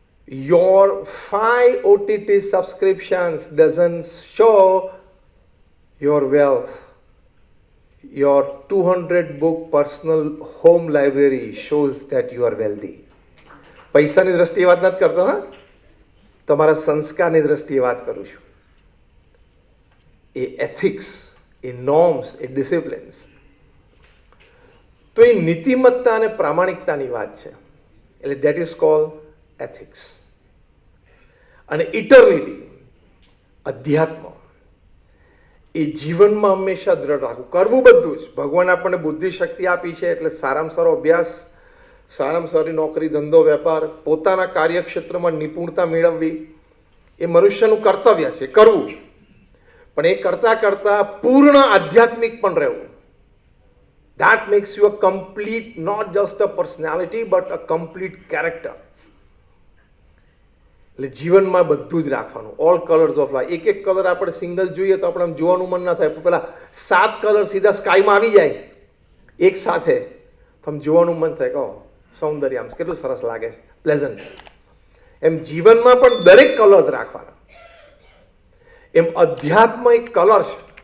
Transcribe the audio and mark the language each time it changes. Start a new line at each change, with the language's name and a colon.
English: Your 5 OTT subscriptions doesn't show your wealth. Your 200 book personal home library shows that you are wealthy.
Gujarati: પૈસાની દ્રષ્ટિએ વાત નથી કરતો, હા, તમારા સંસ્કારની દ્રષ્ટિએ વાત કરું છું. એ એથિક્સ, એ નોર્મ્સ, એ ડિસિપ્લિન્સ, તો એ નીતિમત્તા અને પ્રામાણિકતાની વાત છે. એટલે
English: That is called ethics.
Gujarati: અને ઇટર્નિટી, અધ્યાત્મ, એ જીવનમાં હંમેશા દ્રઢ રાખવું. કરવું બધું જ. ભગવાન આપણને બુદ્ધિ શક્તિ આપી છે એટલે સારામાં સારો અભ્યાસ, સારામાં સારી નોકરી, ધંધો, વેપાર, પોતાના કાર્યક્ષેત્રમાં નિપુણતા મેળવવી એ મનુષ્યનું કર્તવ્ય છે, કરવું. પણ એ કરતાં કરતાં પૂર્ણ આધ્યાત્મિક પણ રહેવું.
English: That makes you a complete, not just a personality, but a complete character.
Gujarati: એટલે જીવનમાં બધું જ રાખવાનું.
English: All colours of life.
Gujarati: એક કલર આપણે સિંગલ જોઈએ તો આપણે જોવાનું મન ના થાય. પેલા 7 કલર સીધા સ્કાયમાં આવી જાય એક સાથે તો આમ જોવાનું મન થાય કે સૌંદર્ય આમ કેટલું સરસ લાગે છે, પ્લેઝન્ટ. એમ જીવનમાં પણ દરેક કલર્સ રાખવાના. એમ અધ્યાત્મ એક કલર છે.